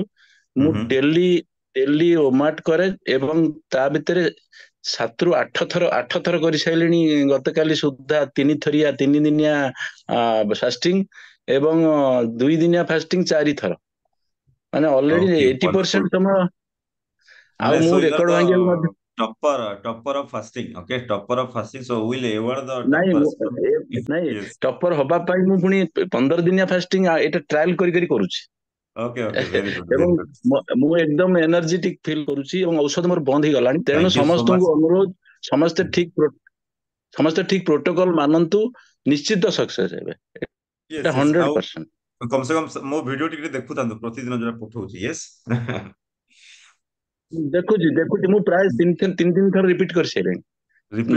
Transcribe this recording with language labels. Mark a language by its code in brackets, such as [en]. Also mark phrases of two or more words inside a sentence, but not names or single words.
[or] ମୁଁ [en] daily daily [or] ଓମାଟ କରେ ଏବଂ ତା ଭିତରେ 7 ରୁ 8 ଥର କରିସାରିଲିଣି ଗତକାଲି ସୁଦ୍ଧା। 3 ଦିନିଆ ଫାଷ୍ଟିଂ ଏବଂ 2 ଦିନିଆ ଫାଷ୍ଟିଂ 4 ଥର, ମାନେ ଅଲରେଡି [en] okay wonderful [or] 80% ସମୟ। ମାନେ ଆଉ ମୁଁ [en] so you are [or] ରେକର୍ଡ [en] the [or] ଭାଙ୍ଗିବାକୁ ମଧ୍ୟ [en] topper of fasting. Okay, topper of fasting. So we'll award the [or] ନାଇଁ [en] toppers from [or] ନାଇଁ [en] yes. [or] ଟପର ହବା ପାଇଁ ମୁଁ ପୁଣି 15 ଦିନିଆ ଫାଷ୍ଟିଂ ଏଇଟା ଟ୍ରାଏଲ କରି କରି କରୁଛି। [en] Okay, okay, very good, [or] ଏବଂ [en] very good. [or] ମୁଁ ଏକଦମ [en] energetic feel [or] କରୁଛି ଏବଂ ଔଷଧ ମୋର ବନ୍ଦ ହେଇଗଲାଣି। ତେଣୁ [en] Thank you so much. [or] ସମସ୍ତଙ୍କୁ ଅନୁରୋଧ, ସମସ୍ତେ ଠିକ ସମସ୍ତେ ଠିକ ପ୍ରୋଟୋକଲ ମାନନ୍ତୁ, ନିଶ୍ଚିତ ସକ୍ସେସ ହେବେ। [en] Yes, [or] ଏଟା [en] yes. ଆଉ [or] 100%। କମ ସେ କମ ମୋ ଭିଡିଓ ଟିକେ ଦେଖୁଥାନ୍ତୁ ପ୍ରତିଦିନ ଯୋଉଟା ପଠଉଛି। [en] Yes. [or] ଦେଖୁଛି ଦେଖୁଛି, ମୁଁ ପ୍ରାୟ 3 ଦିନ ଥର ରିପିଟ କରିସାରିଲିଣି।